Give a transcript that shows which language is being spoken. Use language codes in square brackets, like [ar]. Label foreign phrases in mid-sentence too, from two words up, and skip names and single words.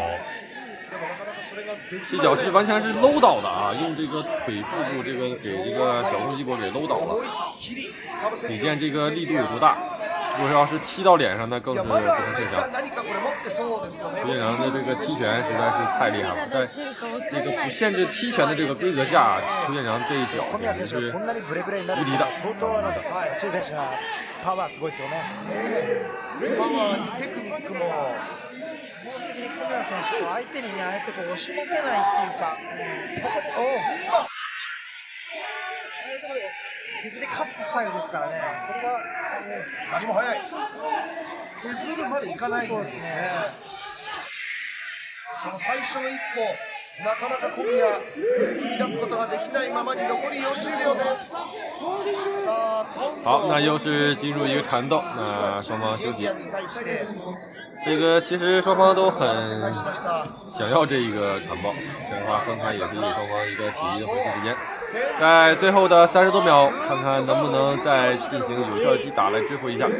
[zh] 这脚是完全是搂倒的啊，用这个腿腹部这个给这个小攻击波给搂倒了，可见这个力度有多大。如果要是踢到脸上，那更是不成设想。邱建良的这个踢拳实在是太厉害了，在这个不限制踢拳的这个规则下，邱建良这一脚简直是无敌的。 [ja] パワーすごいですよね。パワーにテクニックも基本的に小宮選手と相手にね、ああやってこう押しのけないっていうか、そこでああいうところで削り勝つスタイルですからね。それが何も早い。削るまでいかないんですね。その最初の一歩。なかなか小宮踏み出すことができないままに残り40秒です。 [zh] 好，那又是进入一个缠斗，那双方休息。这个其实双方都很想要这一个缠抱，这样的话分开也是给双方一个体力的恢复时间。在最后的30多秒，看看能不能再进行有效的击打来追回一下。